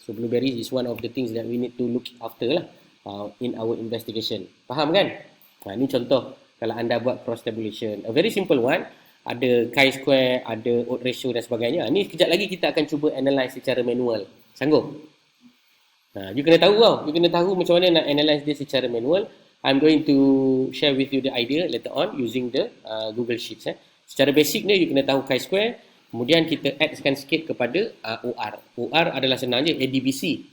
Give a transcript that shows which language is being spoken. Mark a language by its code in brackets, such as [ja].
[en] So blueberries is one of the things that we need to look after lah in our investigation. [ms] Faham kan? Ini contoh kalau anda buat cross tabulation. [en] A very simple one. [ms] Ada chi-square, ada odds ratio dan sebagainya. Ini kejap lagi kita akan cuba analyse secara manual. Sanggup? You kena tahu You kena tahu macam mana nak analyse dia secara manual. [en] I'm going to share with you the idea later on using the Google Sheets. [ms] Secara basic ni, you kena tahu chi-square. Kemudian kita addkan sikit kepada OR. OR adalah senang je, ADBC.